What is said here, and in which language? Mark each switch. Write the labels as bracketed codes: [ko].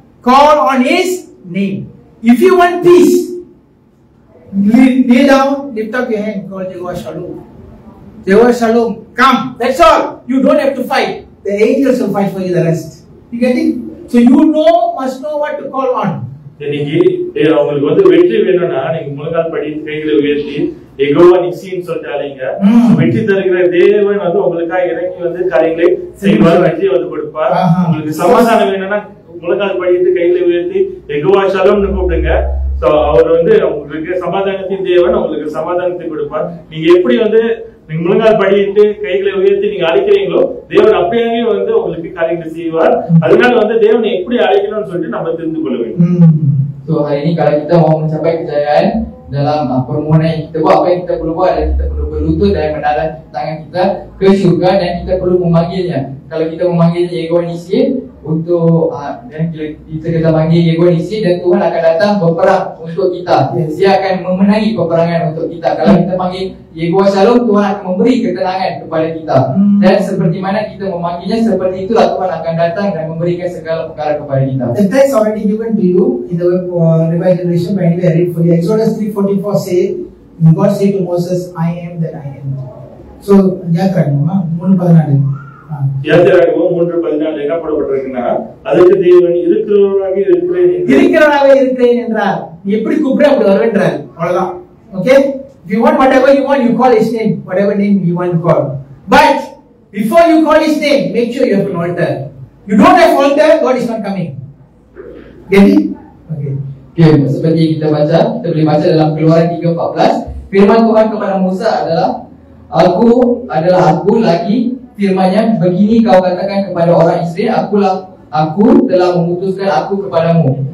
[en] Call on His name. If you want peace, kneel down, lift up your hand, call Jehovah Shalom. Jehovah Shalom, come. That's all. You don't have to fight. The angels will fight for you the rest. You get it? So you must know what to call on. [ta] இன்னைக்கு உங்களுக்கு வந்து வெற்றி வேணும்னா நீங்க முழங்கால் படி கைகளை உயர்த்தி யெகோவா நிசின்னு சொல்லிட்டு அழைங்க. வெற்றி தருகிற தேவன் வந்து உங்களுக்காக இறங்கி வந்து காரியங்களை செய்வார், வெற்றியை வந்து கொடுப்பார். உங்களுக்கு சமாதானம் வேணும்னா முழங்கால் படிட்டு கைகளை உயர்த்தி யெகோவா ஷலோம்னு கூப்பிடுங்க. சோ அவர் வந்து உங்களுக்கு சமாதானத்தின் தேவன், உங்களுக்கு சமாதானத்தை கொடுப்பார். நீங்க எப்படி வந்து நீங்க முழங்கால் படிட்டு கைகளை உயர்த்தி நீங்க அழைக்கிறீங்களோ தேவன் அப்படியே வந்து உங்களுக்கு காரியங்களை செய்வார். அதனால வந்து தேவனை எப்படி அழைக்கணும்னு சொல்லிட்டு நம்ம தெரிந்து கொள்ள வேண்டும். [ms] So hari ini kalau kita mau mencapai kejayaan dalam permohonan yang kita buat, apa yang kita perlu buat adalah kita perlu berlutut dan menadah tangan kita ke syurga dan kita perlu memanggilnya. Kalau kita memanggil Yehova Nissi untuk dan kita panggil Yehova Nissi, dan Tuhan akan datang berperang untuk kita. Dia akan memenangi peperangan untuk kita. Kalau kita panggil Yehova Shalom, Tuhan akan memberi ketenangan kepada kita. Dan seperti mana kita memanggilnya, seperti itulah Tuhan akan datang dan memberikan segala perkara kepada kita. [en] The text already given to you in the Revised Generation, but anyway I read for you. Exodus 3:44 say, God said to Moses, I am that I am. So Yatragama 3:14. [ta] யாத்திராகமம் 3:14 என்ன போடப்பட்டிருக்குன்னா, அதுக்கு தேவன் இருக்கிறவராக இருக்கிறேன் என்றார். நீ எப்படி கூப்பிடுற அப்படி வருவேன்றார். அவ்வளவுதான். Okay? [en] If you want whatever you want, you call His name, whatever name you want to call. But before you call His name, make sure you have an altar. You don't have altar, God is not coming. Get it? Okay. [ms] Okay, seperti kita baca, kita boleh baca dalam Keluaran 3:14, firman Tuhan kepada Musa adalah, Aku lagi, firman-Nya, begini kau katakan kepada orang Israel, aku telah memutuskan aku kepadamu.